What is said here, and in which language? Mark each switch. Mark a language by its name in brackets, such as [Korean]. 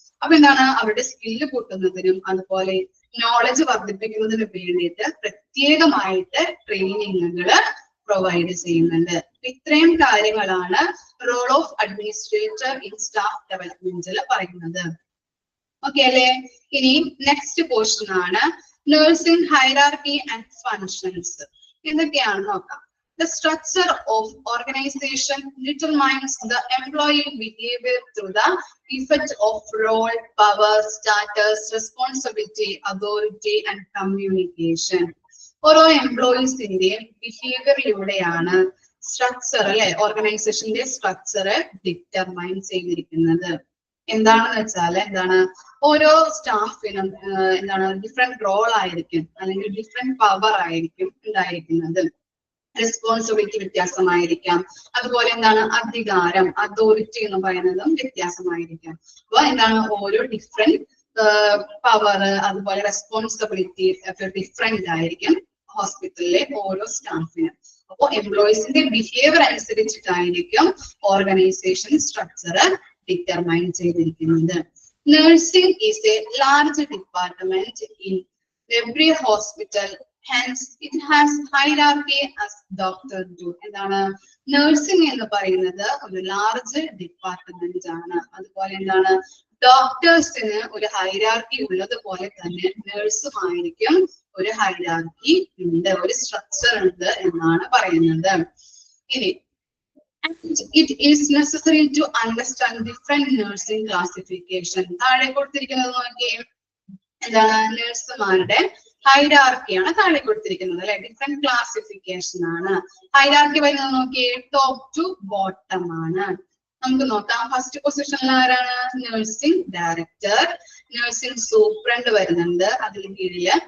[Malayalam] അപ്പൊ എന്താണ് അവരുടെ സ്കില്ല് കൂട്ടുന്നതിനും അതുപോലെ നോളജ് വർദ്ധിപ്പിക്കുന്നതിനും വേണ്ടിയിട്ട് പ്രത്യേകമായിട്ട് ട്രെയിനിങ്ങുകൾ പ്രൊവൈഡ് ചെയ്യുന്നുണ്ട്. ഇത്രയും കാര്യങ്ങളാണ് role of administrator in staff ഡെവലപ്മെന്റിൽ പറയുന്നത്. ഓക്കെ അല്ലെ. ഇനി നെക്സ്റ്റ് പോർഷൻ ആണ് നഴ്സിംഗ് ഹൈറാർക്കി ആൻഡ് ഫങ്ഷൻസ്. എന്തൊക്കെയാണെന്ന് നോക്കാം. [English] The structure of organization determines the employee behavior through the effect of role, power, status, responsibility, authority and communication. [Malayalam] ഓരോ എംപ്ലോയീസിന്റെയും ബിഹേവിയറിലൂടെയാണ് structure അല്ലെ ഓർഗനൈസേഷന്റെ structure determine ചെയ്തിരിക്കുന്നത്. എന്താണെന്ന് വെച്ചാൽ എന്താണ് ഓരോ സ്റ്റാഫിനും എന്താണ് ഡിഫറെന്റ് റോൾ ആയിരിക്കും അല്ലെങ്കിൽ ഡിഫറെന്റ് പവർ ആയിരിക്കും ഉണ്ടായിരിക്കുന്നത്. റെസ്പോൺസിബിലിറ്റി വ്യത്യാസമായിരിക്കാം. അതുപോലെ എന്താണ് അധികാരം അതോറിറ്റി എന്ന് പറയുന്നതും വ്യത്യാസമായിരിക്കാം. അപ്പൊ എന്താണ് ഓരോ ഡിഫറെന്റ് പവർ അതുപോലെ റെസ്പോൺസിബിലിറ്റി ഒക്കെ ഡിഫറെന്റ് ആയിരിക്കും ഹോസ്പിറ്റലിലെ ഓരോ സ്റ്റാഫിനും. അപ്പോൾ എംപ്ലോയീസിന്റെ ബിഹേവിയർ അനുസരിച്ചിട്ടായിരിക്കും ഓർഗനൈസേഷൻ സ്ട്രക്ചർ ഡിറ്റർമൈൻ ചെയ്തിരിക്കുന്നത്. [English] Nursing is a large department in every hospital. Hence, it has hierarchy as doctor do. [Malayalam] എന്താണ് നഴ്സിംഗ് എന്ന് പറയുന്നത് ഒരു ലാർജ് ഡിപ്പാർട്ട്മെന്റ് ആണ്. അതുപോലെ എന്താണ് ഡോക്ടേഴ്സിന് ഒരു ഹൈറാർക്കി ഉള്ളതുപോലെ തന്നെ നഴ്സുമായിരിക്കും ഒരു ഹൈറാർക്കി ഉണ്ട്, ഒരു സ്ട്രക്ചർ ഉണ്ട് എന്നാണ് പറയുന്നത്. ഇനി [English] it is necessary to understand different nursing classification. [Malayalam] താഴെ കൊടുത്തിരിക്കുന്നത് നോക്കിയേ എന്താണ് നഴ്സുമാരുടെ ഹൈറാർക്കിയാണ് താഴെ കൊടുത്തിരിക്കുന്നത് അല്ലെ. ഡിഫറെന്റ് ക്ലാസിഫിക്കേഷൻ ആണ്. ഹൈറാർക്കി വരുന്നത് നോക്കിയേ ടോപ്പ് ടു ബോട്ടം ആണ്. നമുക്ക് നോക്കാം. ഫസ്റ്റ് പൊസിഷനിൽ ആരാണ് നഴ്സിംഗ് ഡയറക്ടർ, നഴ്സിംഗ് സൂപ്രണ്ട് വരുന്നുണ്ട് അതിന് കീഴില്.